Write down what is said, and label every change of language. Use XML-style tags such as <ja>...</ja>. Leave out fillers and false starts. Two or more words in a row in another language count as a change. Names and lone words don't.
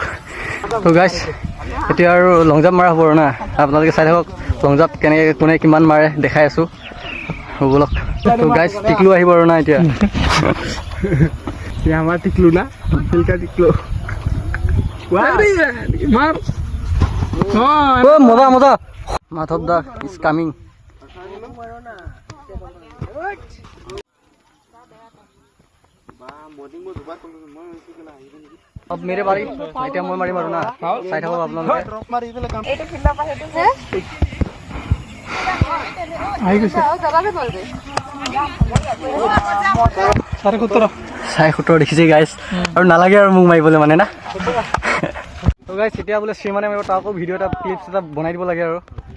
<as>তো গাইজ এতিয়া আৰু</as> <en>long jump</en> <as>মাৰা হ'ব আৰু না, আপোনালোকে চাই থাকক</as> <en>long jump</en> <as>কেনেকৈ কোনে কিমান মাৰে দেখাই আছোঁ সেইবিলাক। তো গাইজ টিকলু আহিব আৰু না এতিয়া। আমাৰ টিকলু না চিল্কা টিকলু মাৰ মজা মজা। মাধৱ দা</as> <en>is coming.</en> <hi>अब मेरे बारी</hi> <as>এতিয়া মই মাৰিম আৰু না, চাই থাকক আপোনালোকে। চাৰে 17 দেখিছে গাইজ, আৰু নালাগে আৰু মোক মাৰিবলৈ মানে না। তো গাইজ এতিয়া বোলে শ্ৰীমানে মাৰিব, তাৰ আকৌ ভিডিঅ' এটা ক্লিপছ এটা বনাই দিব লাগে আৰু।</as>